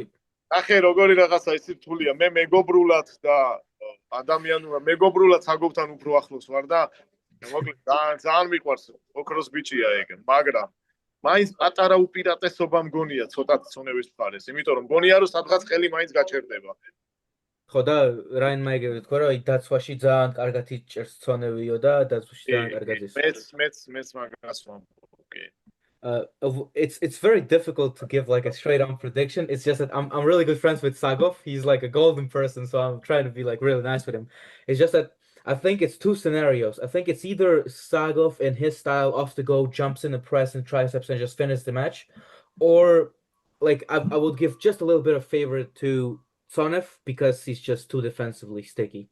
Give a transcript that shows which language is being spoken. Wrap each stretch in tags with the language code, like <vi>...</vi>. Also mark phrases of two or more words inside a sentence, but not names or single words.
<ka>ახე როგორი რაღაცა ისი რთულია. მე მეგობრულად და ადამიანურად მეგობრულად საგოვთან უფრო ახლოს ვარ და მოკლედ ძალიან მიყვარს ოქროს ბიჭია ეგ, მაგრამ მაინც პატარა უპირატესობა მგონია ცოტა ცონების მხარეს, იმიტომ რომ მგონია რომ სადღაც ხელი მაინც გაჩერდება. ხო და რაინმა იგივე თქვა რომ დაცვაში ძალიან კარგად იჭერს ცონევიო და დაცვაში ძალიან კარგად ის მეც მაგას ვამბობ, კი.</ka> <en>It's very difficult to give like a straight on prediction. It's just that I'm really good friends with Sagov. He's like a golden person, so I'm trying to be like really nice with him. It's just that I think it's two scenarios. I think it's either Sagov in his style off the go jumps in the press and triceps and just finish the match, or like I would give just a little bit of favor to Sonev because he's just too defensively sticky.</en>